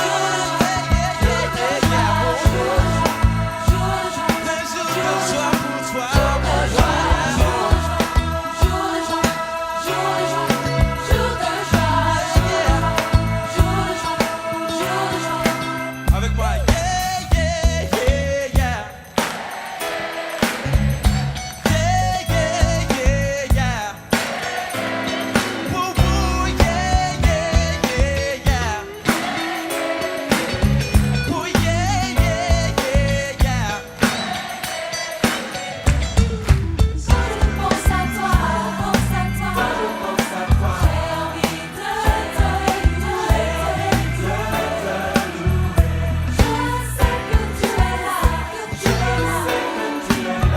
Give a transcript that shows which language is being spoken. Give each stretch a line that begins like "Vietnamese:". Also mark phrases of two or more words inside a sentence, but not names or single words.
English: Yeah, yeah, yeah, yeah.
French: Un jour de joie pour toi. Avec moi.
English: Yeah, yeah, yeah, yeah. Yeah, yeah, yeah, yeah. Woo, woo, yeah, yeah, yeah, yeah. Woo, yeah, yeah, yeah, yeah.
French: Pense à toi, pense à toi, pense à toi. J'ai envie de te louer. Je sais que tu es là, que tu es là.